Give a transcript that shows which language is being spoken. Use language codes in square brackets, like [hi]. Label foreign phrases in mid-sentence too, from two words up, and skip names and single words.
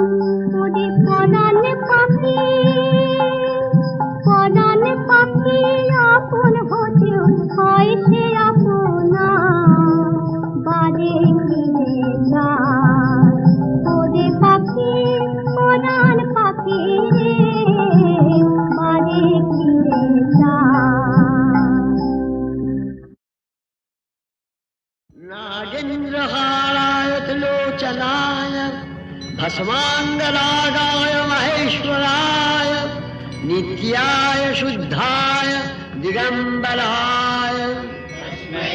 [bn] ওরে পরাণ পাখি পরাণ পাখি আপন হতেও হয় সে আপনা। বাড়ি ফিরে যা। ওরে পাখি পরাণ পাখি রে বাড়ি ফিরে যা। [sa] नागेन्द्रहाराय त्रिलोचनाय भस्माङ्गरागाय महेश्वराय नित्याय शुद्धाय दिगम्बराय तस्मै